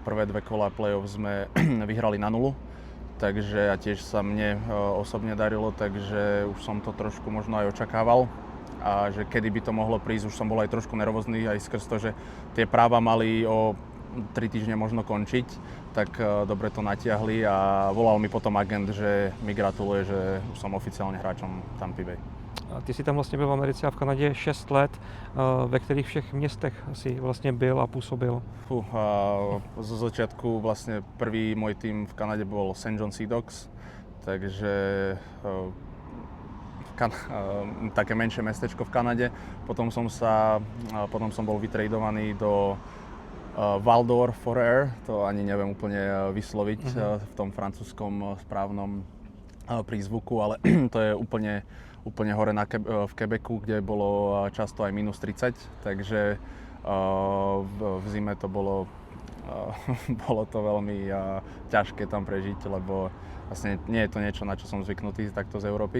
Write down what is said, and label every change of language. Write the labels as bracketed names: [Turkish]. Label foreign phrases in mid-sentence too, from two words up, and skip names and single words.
[Slovak] Prvé 2 kola play-off sme vyhrali na 0, takže a tiež sa mne osobne darilo, takže už som to trošku možno aj očakával. A že kedy by to mohlo prísť, už som bol aj trošku nervózny aj skrz to, že tie práva mali o 3 týždne možno končiť, tak dobre to natiahli a volal mi potom agent, že mi gratuluje, že už som oficiálne hráčom Tampa Bay. [Czech] A ty si tam vlastně byl v Americe a v Kanadě 6 let. Ve kterých všech městech si vlastně byl a působil? [Slovak] Zo začiatku vlastne prvý môj tým v Kanade bol St. John Sea Dogs, takže také menšie mestečko v Kanade. Potom som bol vytradovaný do Val-d'Or Forêt, to ani neviem úplne vysloviť v tom francúzskom správnom prízvuku, ale to je úplne hore v Quebecu, kde bolo často aj minus 30, takže v zime to bolo to veľmi ťažké tam prežiť, lebo vlastne nie je to niečo, na čo som zvyknutý takto z Európy.